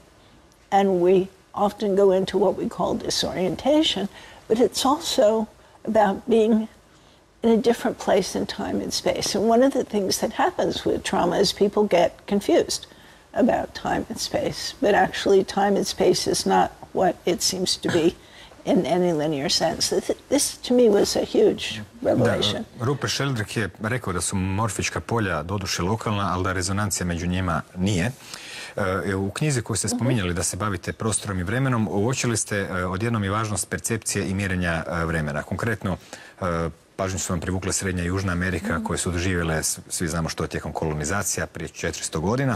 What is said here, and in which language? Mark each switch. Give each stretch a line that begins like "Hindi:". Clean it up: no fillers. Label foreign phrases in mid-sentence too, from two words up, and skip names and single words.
English: And we often go into what we call disorientation, but it's also about being in a different place in time and space. And one of the things that happens with trauma is people get confused about time and space. But actually, time and space is not what it seems to be in any linear sense. This, to me, was a huge revelation.
Croatian: Da, Rupert Sheldrake je rekao da su morfička polja doduše lokalna, ali da rezonancija među njima nije. U knjizi koju ste spominjali da se bavite prostorom i vremenom, uočili ste odjednom i važnost percepcije i mjerenja vremena. Konkretno, pažnju su vam privukle Srednja i Južna Amerika, koje su doživjele, svi znamo što, tijekom kolonizacija prije 400 godina.